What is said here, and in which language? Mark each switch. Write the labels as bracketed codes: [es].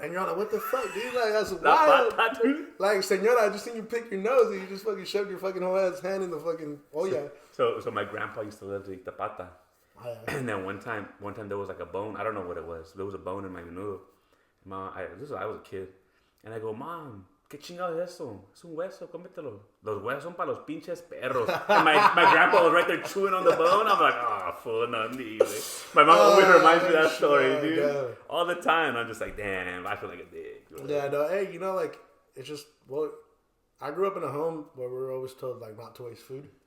[en] And you're like, what the fuck, dude? Like that's [es] La [en] wild. pata, dude. Like, senora, I just seen you pick your nose and you just fucking shoved your fucking whole ass hand in the fucking. Oh yeah. So my grandpa used to love to eat the pata. Oh, yeah. And then one time there was like a bone. I don't know what it was. There was a bone in my menudo. Mom, I was a kid. And I go, Mom, [es] ¿qué chingado es eso? Es un hueso, cómetelo. Los huesos son para los pinches perros. [en] And my grandpa was right there chewing on the bone. I'm like, oh, fool, no need. My mom always reminds me of that story, dude. Yeah. All the time. I'm just like, damn, I feel like a dick. Yeah, no, hey, you know, like, it's just, well, I grew up in a home where we were always told, like, not to waste food.